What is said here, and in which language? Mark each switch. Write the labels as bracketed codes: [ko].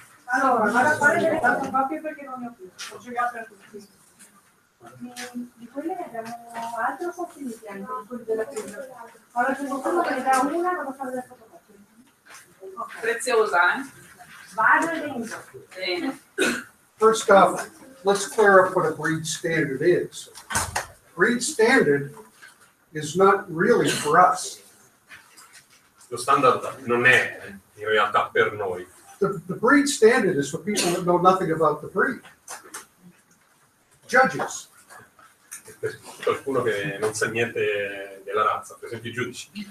[it] Allora, vado a fare delle fotocopie perché non ne ho più. Ho giocato per tutti. Di quelle ne abbiamo altre o sono finiti anche quelli della chiesa? Ora c'è qualcuno che ne dà una, vado a fare delle fotocopie. Preziosa, eh? Vado e vengo. Bene. [en] First off, let's clear up what a breed standard is. Breed standard is not really for us. [it] Lo standard non è in realtà per noi. [en] The breed standard is for people that know nothing about the breed. Judges. [it] È per qualcuno che non sa niente della razza, per esempio i giudici.